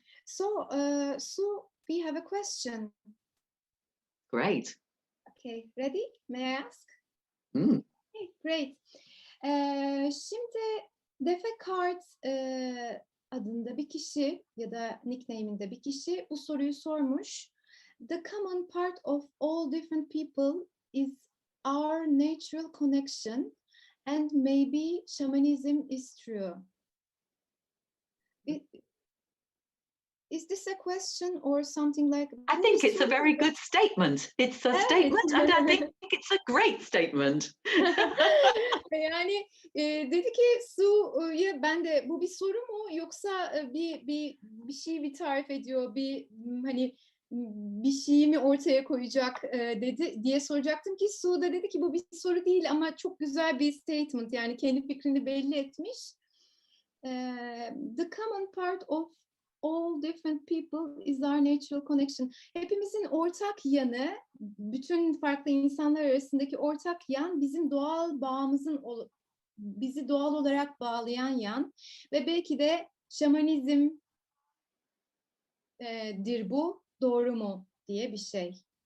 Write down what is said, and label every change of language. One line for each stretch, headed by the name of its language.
English: So, Su, we have a question. Great. Okay, ready? May I ask? Mm. Okay, great.
Turkish: Şimdi Defekart adında bir kişi ya da nickname'inde bir kişi bu soruyu sormuş.
English: The common part of all different people is our natural connection and maybe shamanism is true. Is this a question or something like? I think it's a very good statement. It's a statement and I think it's a great statement.
Turkish: Yani dedi ki Su'ya ben de bu bir soru mu yoksa bir şey bir tarif ediyor hani bir şeyi mi ortaya koyacak dedi diye soracaktım ki Su da dedi ki bu bir soru değil ama çok güzel bir statement yani kendi fikrini belli etmiş.
English: The common part of all different people is our natural connection.
Turkish: Hepimizin ortak yanı, bütün farklı insanlar arasındaki ortak yan bizim doğal bağımızın, bizi doğal olarak bağlayan yan ve belki de şamanizmdir bu, doğru mu diye bir şey.